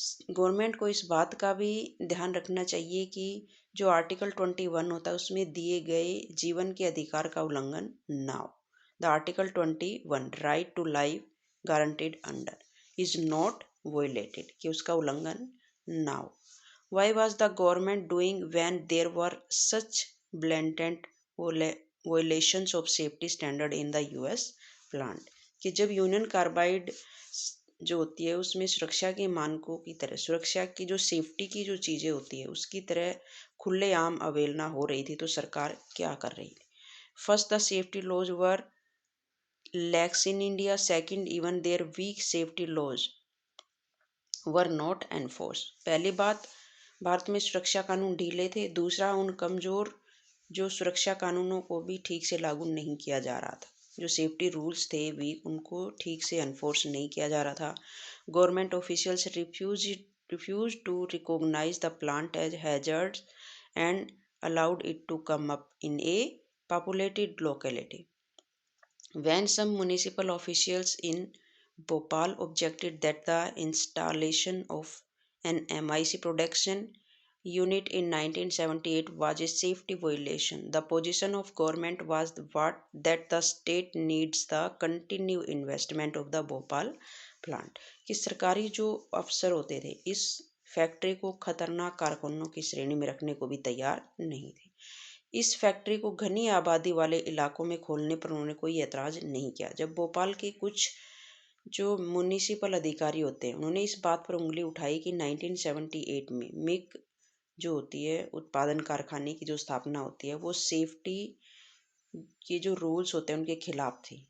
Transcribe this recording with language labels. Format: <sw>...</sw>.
<hi>Government को इस बात का भी ध्यान रखना चाहिए कि जो आर्टिकल 21 होता है उसमें दिए गए जीवन के अधिकार का उल्लंघन ना हो।</hi> <en>the article 21 right to life guaranteed under is not violated,</en> <hi>कि उसका उल्लंघन ना हो।</hi> <en>Why was the government doing when there were such blatant violations of safety standard in the US plant?</en> <hi>कि जब यूनियन कार्बाइड जो होती है उसमें सुरक्षा के मानकों की तरह सुरक्षा की जो सेफ्टी की जो चीज़ें होती है उसकी तरह खुलेआम अवहेलना हो रही थी, तो सरकार क्या कर रही थी।</hi> <en>First the safety laws were lax in India, second even their weak safety laws were not enforce.</en> <hi>पहली बात, भारत में सुरक्षा कानून ढीले थे। दूसरा, उन कमज़ोर जो सुरक्षा कानूनों को भी ठीक से लागू नहीं किया जा रहा था। जो सेफ्टी रूल्स थे भी उनको ठीक से एनफोर्स नहीं किया जा रहा था।</hi> <en>Government officials refuse to recognise the plant as hazard and allowed it to come up in a populated locality. When some municipal officials in Bhopal objected that the installation of an MIC production unit in 1978 was a safety violation, the position of government was that the state needs the continued investment of the Bhopal plant।</en> <hi>कि सरकारी जो अफसर होते थे इस factory को खतरनाक कारखानों की श्रेणी में रखने को भी तैयार नहीं थे। इस फैक्ट्री को घनी आबादी वाले इलाकों में खोलने पर उन्होंने कोई एतराज़ नहीं किया। जब भोपाल के कुछ जो म्युनिसिपल अधिकारी होते हैं उन्होंने इस बात पर उंगली उठाई कि 1978 में मिग जो होती है उत्पादन कारखाने की जो स्थापना होती है वो सेफ्टी के जो रूल्स होते हैं उनके खिलाफ थी।</hi>